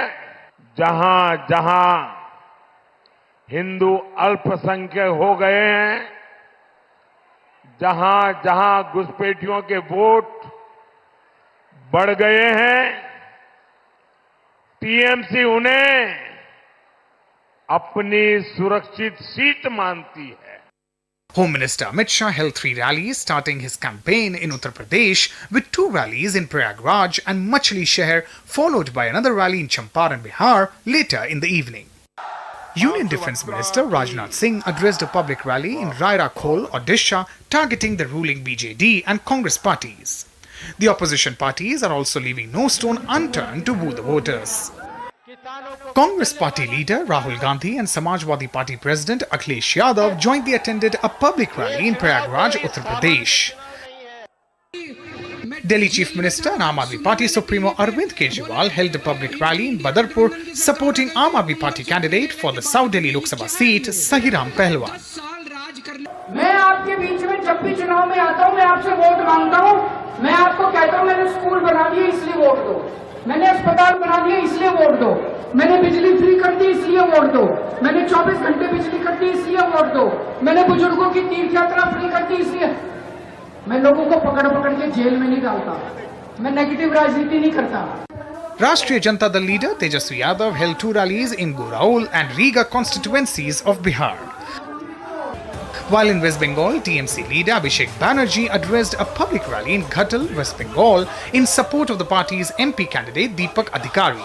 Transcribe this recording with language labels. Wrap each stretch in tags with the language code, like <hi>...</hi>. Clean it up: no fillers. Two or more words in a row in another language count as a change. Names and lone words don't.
<hi>जहां जहां हिंदू अल्पसंख्यक हो गए हैं, जहां जहां घुसपैठियों के वोट बढ़ गए हैं, टीएमसी उन्हें अपनी सुरक्षित सीट मानती है।</hi> <en>Home Minister Amit Shah held 3 rallies, starting his campaign in Uttar Pradesh with 2 rallies in Prayagraj and Machli Shahar, followed by another rally in Champaran, Bihar later in the evening. Union Defence Minister Rajnath Singh addressed a public rally in Raira Khol, Odisha, targeting the ruling BJD and Congress parties. The opposition parties are also leaving no stone unturned to woo the voters. Congress party leader Rahul Gandhi and Samajwadi Party President Akhilesh Yadav jointly attended a public rally in Prayagraj, Uttar Pradesh. Delhi Chief Minister and Aam Aadmi Party Supremo Arvind Kejriwal held a public rally in Badarpur supporting Aam Aadmi Party candidate for the South Delhi Lok Sabha seat, Sahiram Pehlwan.</en> <hi>मैं आपके बीच में जब भी चुनाव में आता हूँ, मैं आपसे वोट मांगता हूँ। मैं आपको कहता हूँ मैंने स्कूल बना दिए इसलिए वोट दो, मैंने अस्पताल बना दिए इसलिए वोट दो, मैंने बिजली फ्री कर दी इसलिए वोट दो, मैंने 24 घंटे बिजली कर दी इसलिए वोट दो, मैंने बुजुर्गों की तीर्थ यात्रा फ्री कर दी इसलिए। मैं लोगों को पकड़ पकड़ के जेल में नहीं डालता, मैं नेगेटिव राजनीति नहीं करता।</hi> <en>Rashtriya Janata Dal leader Tejaswi Yadav held 2 rallies in Goraul and Riga constituencies of Bihar. While in West Bengal, TMC leader Abhishek Banerjee addressed a public rally in Ghatal, West Bengal in support of the party's MP candidate Deepak Adhikari.</en>